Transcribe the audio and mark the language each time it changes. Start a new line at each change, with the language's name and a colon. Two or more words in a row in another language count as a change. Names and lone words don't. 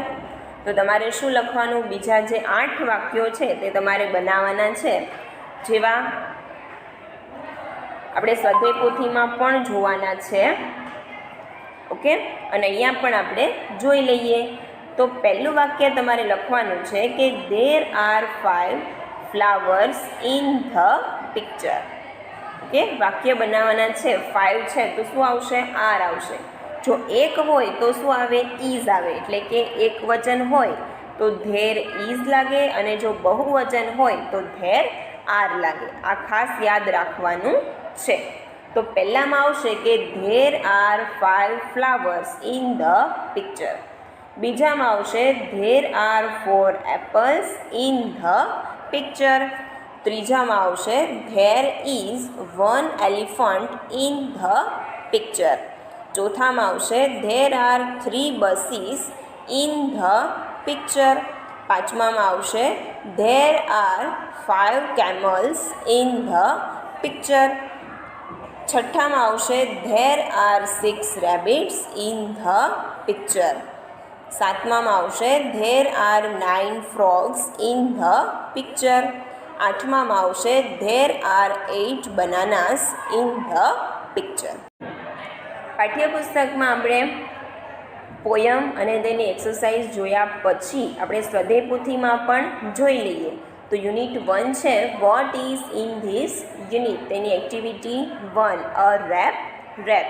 Gujarati: તો તમારે શું લખવાનું? બીજા જે 8 વાક્યો છે તે તમારે બનાવવાના છે। જેવા આપણે સ્વાધ્યાય પોથીમાં પણ જોવાના છે. ઓકે, અને અહીંયા પણ આપણે જોઈ લઈએ. તો પહેલું વાક્ય તમારે લખવાનું છે કે
English: there are 5 flowers in the picture.
Gujarati: ઓકે, વાક્ય બનાવવાના છે. 5 છે તો શું આવશે? આર આવશે. જો એક હોય તો શું આવે? ઇઝ આવે. એટલે કે એક વચન હોય તો
English: there is
Gujarati: લાગે, અને જો બહુવચન હોય તો
English: there are
Gujarati: લાગે. આ ખાસ યાદ રાખવાનું છે. તો પહેલામાં આવશે કે
English: there are 5 flowers in the picture.
Gujarati: બીજામાં આવશે
English: there are 4 apples in the picture.
Gujarati: ત્રીજામાં આવશે
English: there is 1 elephant in the picture.
Gujarati: ચોથામાં આવશે
English: there are 3 buses in the picture.
Gujarati: પાંચમામાં આવશે
English: there are 5 camels in the picture.
Gujarati: છઠ્ઠામાં આવશે
English: there are 6 rabbits in the picture.
Gujarati: સાતમામાં આવશે
English: there are 9 frogs in the picture.
Gujarati: આઠમામાં આવશે
English: there are 8 bananas in the picture.
Gujarati: પાઠ્યપુસ્તકમાં આપણે પોયમ અને તેની એક્સરસાઇઝ જોયા પછી આપણે સ્વાધ્યાય પોથીમાં પણ જોઈ લઈએ. તો યુનિટ 1 છે
English: what is in this unit,
Gujarati: તેની એક્ટિવિટી 1 અ રેપ.